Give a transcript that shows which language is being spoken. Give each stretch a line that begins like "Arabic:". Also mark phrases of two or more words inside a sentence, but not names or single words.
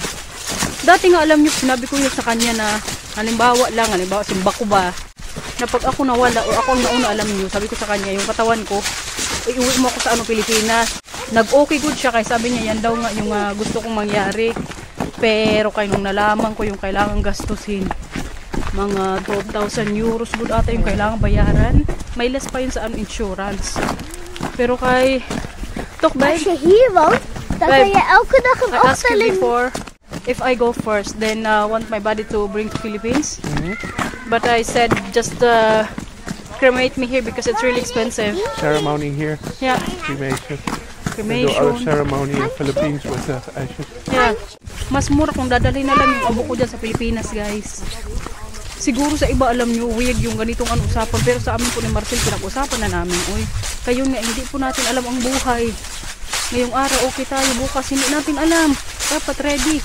Filipino: Dati nga alam nyo, sinabi ko yun sa kanya na halimbawa simba ko ba na pag ako nawala o ako ang nauna alam nyo, sabi ko sa kanya yung katawan ko iuwi mo ako sa ano Pilipinas. Nag-okay good siya kaya sabi niya yan daw nga yung gusto kong mangyari. Pero kaya nung nalaman ko yung kailangan gastusin mga 12,000 euros good ata yung kailangan bayaran. May less pa yun sa ano insurance. Pero kay Tokbay,
Dutch: Als je hier woont, dan kan je elke dag een
English: I asked you
Dutch: ochtend.
English: before if I go first, then want my body to bring to Philippines. But I said just cremate me here because it's really expensive. Ceremony here, Yeah, cremation. We do cremation. other ceremony in Philippines with the ashes. Yeah.
Filipino: Mas mura kung dadalhin na lang yung abo ko dyan sa Pilipinas, guys. Siguro sa iba alam nyo, weird yung ganitong ano usapan. Pero sa amin po ni Marcel, pinag-usapan na namin. Uy, kayo nga, hindi po natin alam ang buhay. Ngayong araw, okay tayo. Bukas, hindi natin alam. Dapat ready.